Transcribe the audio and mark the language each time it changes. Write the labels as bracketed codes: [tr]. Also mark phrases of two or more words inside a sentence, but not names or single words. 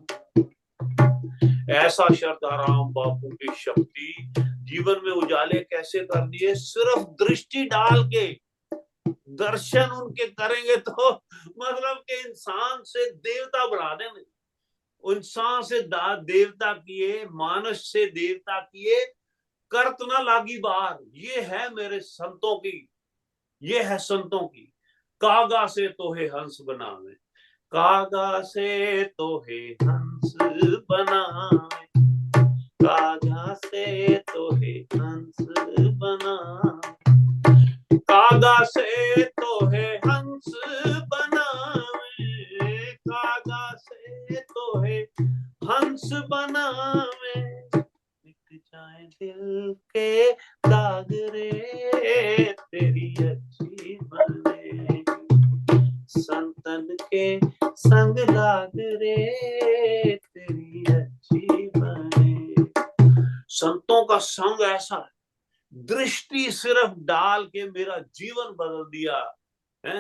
[hi] ऐसा शरधाराम बापू की शक्ति जीवन में उजाले कैसे कर दिए, सिर्फ दृष्टि डाल के दर्शन उनके करेंगे तो मतलब कि इंसान से देवता बना देंगे। इंसान से देवता किए, मानुष से देवता किए, करत ना लागी बार। ये है मेरे संतों की, ये है संतों की। कागा से तोहे हंस बनावे, कागा से तोहे हंस बनावे, कागा से तोहे हंस बनावे, कागा से तोहे हंस बनावे, कागा से तोहे हंस बनावे, मिट जाए दिल के दाग रे तेरी अच्छी बने, संतन के संग लाग रे तेरी अच्छी बने। संतों का संग ऐसा है, दृष्टि सिर्फ डाल के मेरा जीवन बदल दिया है।